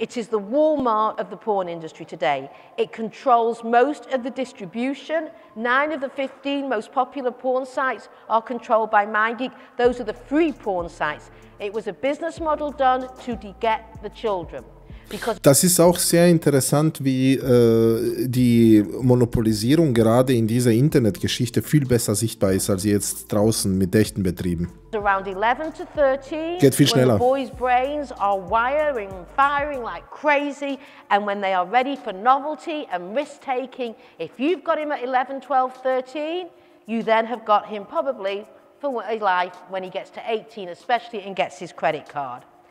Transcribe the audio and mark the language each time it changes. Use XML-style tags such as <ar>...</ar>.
<en>It is the Walmart of the porn industry today. It controls most of the distribution. 9 of the 15 most popular porn sites are controlled by MindGeek. Those are the free porn sites. It was a business model done to get the children.</en> <de>Das ist auch sehr interessant, wie die Monopolisierung gerade in dieser Internetgeschichte viel besser sichtbar ist als jetzt draußen mit echten Betrieben.</de> <en>Around 11 to 13,</en> <de>Geht viel schneller.</de> <en>when the boys' brains are wiring and firing like crazy, and when they are ready for novelty and risk-taking, if you've got him at 11, 12, 13, you then have got him probably for his life when he gets to 18, especially, and gets his credit card.</en>